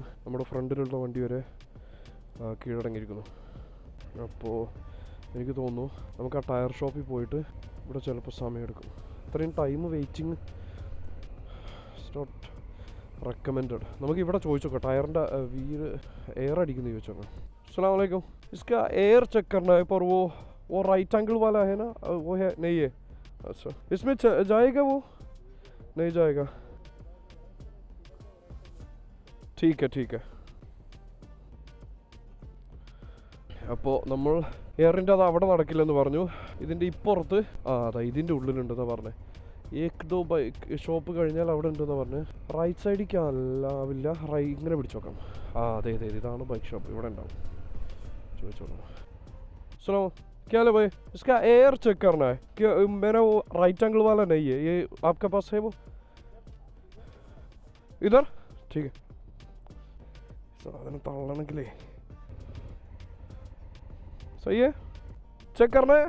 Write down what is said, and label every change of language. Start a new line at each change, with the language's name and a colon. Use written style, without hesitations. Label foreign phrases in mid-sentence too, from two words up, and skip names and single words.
Malayalam: നമ്മുടെ ഫ്രണ്ടിലുള്ള വണ്ടി വരെ കീഴടങ്ങിയിരിക്കുന്നു. അപ്പോൾ എനിക്ക് തോന്നുന്നു നമുക്ക് ആ ടയർ ഷോപ്പിൽ പോയിട്ട് ഇവിടെ ചിലപ്പോൾ സമയമെടുക്കും.
English: അത്രയും time waiting not recommended.
Malayalam: നമുക്ക് ഇവിടെ ചോദിച്ചു നോക്കാം, ടയറിൻ്റെ
English: wheel air
Malayalam: അടിക്കുന്നത് ചോദിച്ചു നോക്കാം.
Arabic: السلام عليكم,
Hindi: इसका
English: air check
Hindi: करना है पर वो
English: right angle
Hindi: वाला है ना, वो है नहीं है? अच्छा, इसमें जाएगा वो? नहीं जाएगा, ठीक है ठीक है.
Malayalam: അപ്പോൾ നമ്മൾ എയറിൻ്റെ അത് അവിടെ നടക്കില്ലെന്ന് പറഞ്ഞു. ഇതിൻ്റെ ഇപ്പുറത്ത് അതാ ഇതിൻ്റെ ഉള്ളിലുണ്ടെന്നാണ് പറഞ്ഞത്. ഏക്
English: bike shop
Malayalam: കഴിഞ്ഞാൽ അവിടെ ഉണ്ടെന്നാണ് പറഞ്ഞത്. റൈറ്റ് സൈഡിലേക്ക് അല്ലാവില്ല, ഇങ്ങനെ പിടിച്ചു നോക്കാം. അതെ ഇതാണ്
English: bike shop,
Malayalam: ഇവിടെ ഉണ്ടാവും. ചോദിച്ചോളൂ.
Hindi: सुनो क्या लो भाई, इसका
English: air check
Hindi: करना है कि मेरा वो
English: right angle
Hindi: वाला नहीं है, ये आपके पास है वो इधर? ठीक है. साधन तळणकिले सही है, चेक करना है.